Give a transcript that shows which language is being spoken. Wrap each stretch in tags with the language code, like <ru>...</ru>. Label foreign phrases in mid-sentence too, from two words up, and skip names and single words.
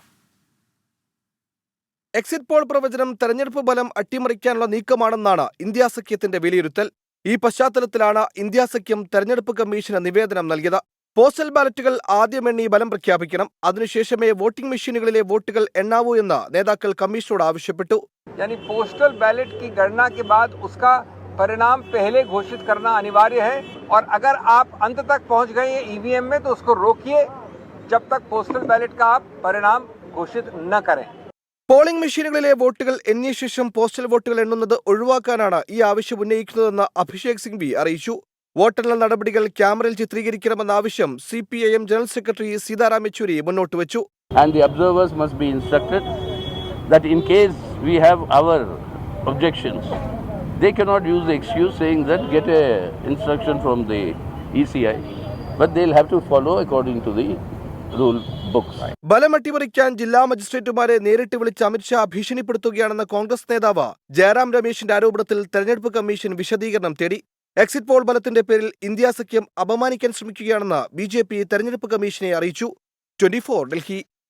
<en>exit poll</en> <ml>പ്രവചനം തെരഞ്ഞെടുപ്പ് ഫലം അട്ടിമറിക്കാനുള്ള നീക്കമാണെന്നാണ് ഇന്ത്യ സഖ്യത്തിന്റെ വിലയിരുത്തൽ. ഈ പശ്ചാത്തലത്തിലാണ് ഇന്ത്യ സഖ്യം തെരഞ്ഞെടുപ്പ് കമ്മീഷന് നിവേദനം നൽകിയത്. പോസ്റ്റൽ ബാലറ്റുകൾ ആദ്യം എണ്ണി ഫലം പ്രഖ്യാപിക്കണം, അതിനുശേഷമേ വോട്ടിംഗ് മെഷീനുകളിലെ വോട്ടുകൾ എണ്ണാവൂ എന്ന് നേതാക്കൾ കമ്മീഷനോട് ആവശ്യപ്പെട്ടു.</ml> <en>postal ballot</en> <hi>की गणना के बाद उसका परिणाम पहले घोषित करना अनिवार्य है और अगर आप अंत तक पहुंच गए EVM में तो उसको रोकिए जब तक</hi> <en>postal ballot</en> <hi>का आप परिणाम घोषित न करें.</hi> <ml>പോളിംഗ് മെഷീനുകളിലെ വോട്ടുകൾ എണ്ണിയ ശേഷം പോസ്റ്റൽ വോട്ടുകൾ എണ്ണുന്നത് ഒഴിവാക്കാനാണ് ഈ ആവശ്യം ഉന്നയിക്കുന്നതെന്ന് അഭിഷേക് സിംഗ്വി അറിയിച്ചു. വോട്ടെണ്ണൽ നടപടികൾ ക്യാമറയിൽ ചിത്രീകരിക്കണമെന്ന ആവശ്യം CPIM</ml> <en>general secretary</en> <ml>സീതാറാം യെച്ചൂരി മുന്നോട്ട് വെച്ചു.</ml> <en>And the observers must be instructed that in case we have our objections, they cannot use the excuse saying that get a instruction from the ECI, but they'll have to follow according to the rule books.</en> <ml>ബലം അട്ടിമറിക്കാൻ ജില്ലാ മജിസ്ട്രേറ്റുമാരെ നേരിട്ട് വിളിച്ച് അമിത്ഷാ ഭീഷണിപ്പെടുത്തുകയാണെന്ന കോൺഗ്രസ് നേതാവ് ജയറാം രമേശിന്റെ ആരോപണത്തിൽ തെരഞ്ഞെടുപ്പ് കമ്മീഷൻ വിശദീകരണം തേടി.</ml> <en>exit poll</en> <ml>ബലത്തിന്റെ പേരിൽ ഇന്ത്യ സഖ്യം അപമാനിക്കാൻ ശ്രമിക്കുകയാണെന്ന് BJP തെരഞ്ഞെടുപ്പ് കമ്മീഷനെ അറിയിച്ചു. 24, ഡൽഹി.</ml>